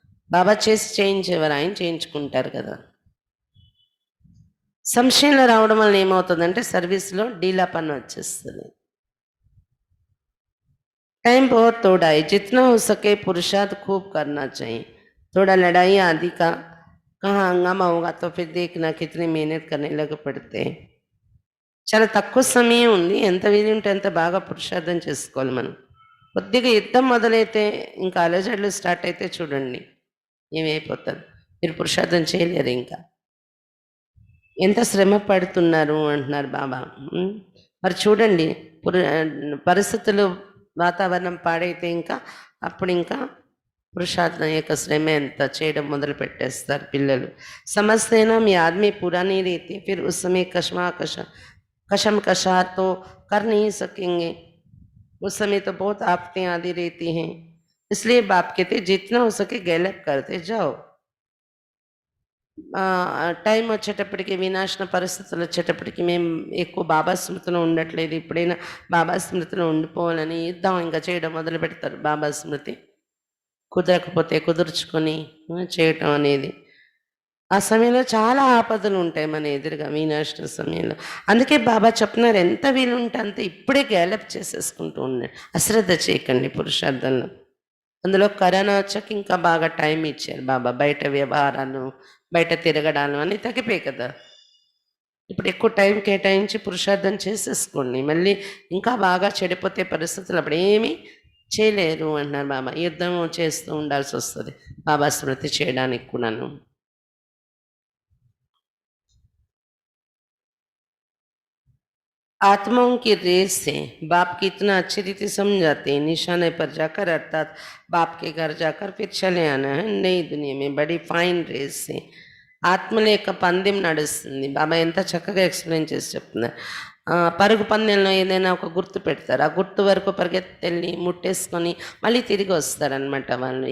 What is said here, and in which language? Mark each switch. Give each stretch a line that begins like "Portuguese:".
Telugu: బాబా చేసి చేయించేవారు, ఆయన చేయించుకుంటారు కదా. సంశయంలో రావడం వల్ల ఏమవుతుందంటే సర్వీస్లో డీలా పని వచ్చేస్తుంది.
Hindi: टाइम बहुत थोड़ा है, जितना हो सके पुरुषार्थ खूब करना चाहिए. थोड़ा लड़ाई आदि का कहाँ हंगामा होगा तो फिर देखना कितनी मेहनत करने लग पड़ते हैं.
Telugu: చాలా తక్కువ సమయం ఉంది, ఎంత వీలు ఉంటే అంత బాగా పురుషార్థం చేసుకోవాలి మనం. కొద్దిగా యుద్ధం మొదలైతే ఇంకా అలజడులు స్టార్ట్ అయితే చూడండి ఏమైపోతుంది, మీరు పురుషార్థం చేయలేరు. ఇంకా ఎంత శ్రమ పడుతున్నారు అంటున్నారు బాబా. మరి చూడండి పరిస్థితులు, వాతావరణం పాడైతే ఇంకా అప్పుడు ఇంకా పురుషార్థం యొక్క శ్రమ ఎంత చేయడం మొదలు పెట్టేస్తారు పిల్లలు.
Hindi: సమస్తేనా మీ ఆदमी पूरा नहीं रहती, फिर उस समय कशम कशा तो कर नहीं सकेंगे. उस समय तो बहुत आफतें आती रहती हैं. इसलिए बाप कहते जितना हो सके गैलप करते जाओ.
Telugu: టైం వచ్చేటప్పటికి వినాశన పరిస్థితులు వచ్చేటప్పటికి మేము ఎక్కువ బాబా స్మృతిలో ఉండట్లేదు. ఇప్పుడైనా బాబా స్మృతిలో ఉండిపోవాలని యుద్ధం ఇంకా చేయడం మొదలు పెడతారు. బాబా స్మృతి కుదరకపోతే కుదుర్చుకొని చేయటం అనేది. ఆ సమయంలో చాలా ఆపదలు ఉంటాయి మన ఎదురుగా వినాశన సమయంలో. అందుకే బాబా చెప్తున్నారు, ఎంత వీలుంటే అంత ఇప్పుడే గ్యాలప్ చేసేసుకుంటూ ఉండండి, అశ్రద్ధ చేయకండి పురుషార్థంలో. అందులో కరోనా వచ్చాక ఇంకా బాగా టైం ఇచ్చారు బాబా. బయట వ్యవహారాలు, బయట తిరగడాలు అన్నీ తగ్గిపోయాయి కదా. ఇప్పుడు ఎక్కువ టైం కేటాయించి పురుషార్థం చేసేసుకోండి. మళ్ళీ ఇంకా బాగా చెడిపోతే పరిస్థితులు అప్పుడు ఏమీ చేయలేరు అంటున్నారు బాబా. యుద్ధం చేస్తూ ఉండాల్సి వస్తుంది బాబా స్మృతి చేయడానికి కూడాను.
Hindi: आत्माओं की रेस से बाप की इतना अच्छी रीति समझाते हैं, निशाने पर जाकर अर्थात बाप के घर जाकर फिर चले आना है नई दुनिया में। बड़ी फाइन रेस से
Telugu: ఆత్మల యొక్క పందెం నడుస్తుంది. బాబా ఎంత చక్కగా ఎక్స్ప్లెయిన్ చేసి చెప్తున్నారు. పరుగు పందెంలో ఏదైనా ఒక గుర్తు పెడతారు, ఆ గుర్తు వరకు పరిగెత్తెళ్ళి ముట్టేసుకొని మళ్ళీ తిరిగి వస్తారనమాట వాళ్ళు.